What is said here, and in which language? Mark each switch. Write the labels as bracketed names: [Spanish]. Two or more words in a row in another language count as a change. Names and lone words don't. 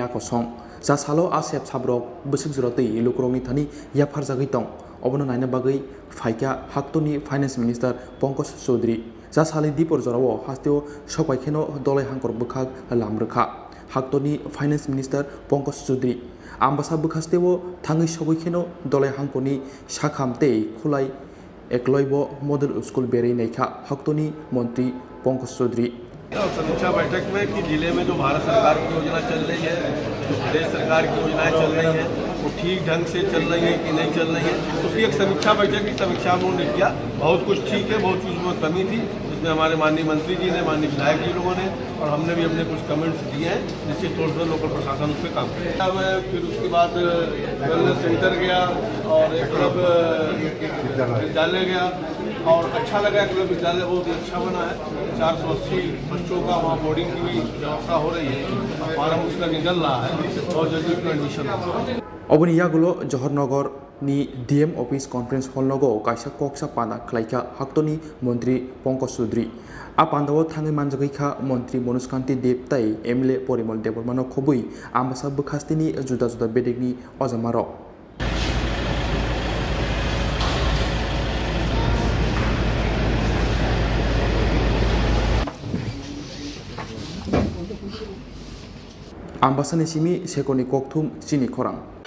[Kok Borok] Kosong ja salo a sep sabrok busuk jorotei lukrongni thani yafar jagai tong obono naina bagai phaika haktoni [English] finance minister [Kok Borok] Pankaj Chaudhary ja sali dipor jorao hasteo sokai kheno dolai hangkor bukhak lamrkha haktoni [English] finance minister [Kok Borok] Pankaj Chaudhary ambasa bukhasteo thangai sokai kheno dolai hangkoni sakhamtei khulai ekloibo [English] model school [Kok Borok] berei naikha haktoni mantri Pankaj Chaudhary [Hindi] समीक्षा बैठक में कि जिले में जो भारत सरकार की योजना चल रही है, जो प्रदेश सरकार की योजनाएं चल रही हैं, वो ठीक ढंग से चल रही है कि नहीं चल रही है, उसकी एक समीक्षा बैठक की समीक्षा में उन्होंने किया। बहुत कुछ ठीक है, बहुत चीज़ में कमी थी, जिसमें हमारे माननीय मंत्री जी ने, माननीय विधायक जी लोगों ने और हमने भी अपने कुछ कमेंट्स दिए हैं, निश्चित तौर पर लोकल प्रशासन उस पर काम करेगा। फिर उसके बाद [English] wellness center [Hindi] गया और एक क्लब विद्यालय गया और अच्छा लगा क्लब विद्यालय बहुत ही अच्छा बना है। 480 बच्चों का वहाँ बोर्डिंग की भी व्यवस्था हो रही है, फार्म उसका निकल रहा है और जल्दी उसमें एडमिशन होगा। [Kok Borok] Oboni yagulo Johornagar ni [English] DM office conference hall [Kok Borok] nogo kaisa koksa pana khlaika haktoni mantri Pankaj Chaudhary a pandawo thangai manjagai kha mantri Manoj Kanti Dev tai MLA Porimol Debarmano khobui ambasa bukhastini juda juda bedekni ojamaro Ambasani simi sekoni kokthum chini khorang